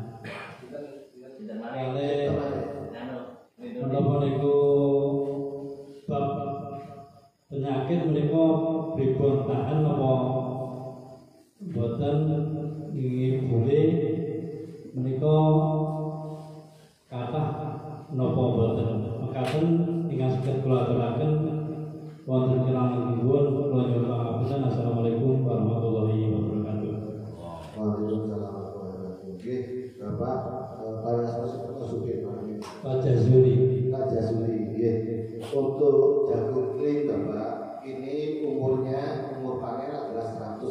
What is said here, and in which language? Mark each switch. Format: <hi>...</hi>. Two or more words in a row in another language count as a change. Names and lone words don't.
<jv>Menapa niku bab penyakit menika pripun tahan napa boten inggih boleh menika kathah napa boten mekaten ingkang saged kula aturaken wonten kirang nuwun kula nyuwun pangapunten.</jv> <ar>السلام عليكم ورحمة الله وبركاته. وعليكم السلام ورحمة الله وبركاته.</ar> <id>Bapak Pak Suki Pak Jazuli. Pak Jazuli, untuk jagung kering Bapak, ini umur panen adalah</id>